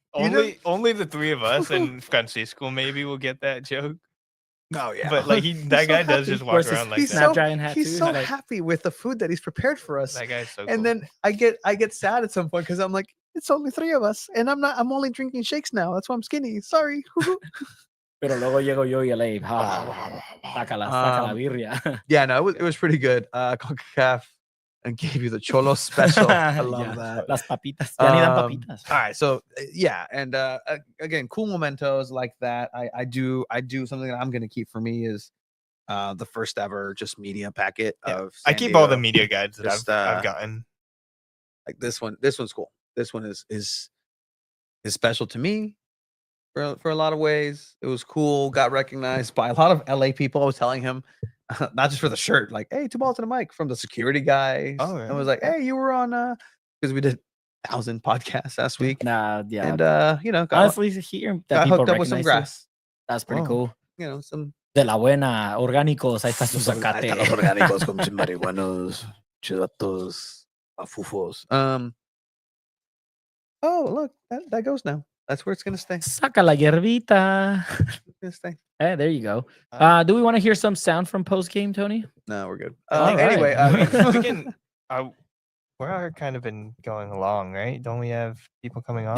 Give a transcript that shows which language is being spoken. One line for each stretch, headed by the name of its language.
English: Only the three of us and Francisco maybe will get that joke. Oh yeah, but like that guy does just walk around like that. He's so happy with the food that he's prepared for us. That guy's so. And then I get sad at some point because I'm like, it's only three of us, and I'm only drinking shakes now. That's why I'm skinny. Sorry.
Spanish: Pero luego llego yo y le saca la birria.
English: Yeah, no, it was pretty good. CONCACAF and gave you the Cholo special. I love that.
Spanish: Las papitas. Ya ni dan papitas.
English: All right, so yeah, and again, cool mementos like that. I do something that I'm gonna keep for me is the first ever just media packet of. I keep all the media guides that I've gotten. Like this one. This one's cool. This one is special to me for a lot of ways. It was cool. Got recognized by a lot of LA people. I was telling him. Not just for the shirt, like, hey, 2 balls and a mic from the security guys. Oh, yeah. And was like, hey, you were on because we did 1,000 podcasts last week. Yeah. And honestly, here got hooked up with some grass. That's pretty cool. You know, some
Spanish: de la buena, orgánicos, ahí está su zacate. Los orgánicos con marihuanos, chivatos, afufos.
English: Oh, look, that goes now. That's where it's gonna stay.
Spanish: Saca la hierbita.
English: It's gonna stay. Hey, there you go. Do we want to hear some sound from post game, Tony? No, we're good. Anyway, we can. We're kind of been going along, right? Don't we have people coming on?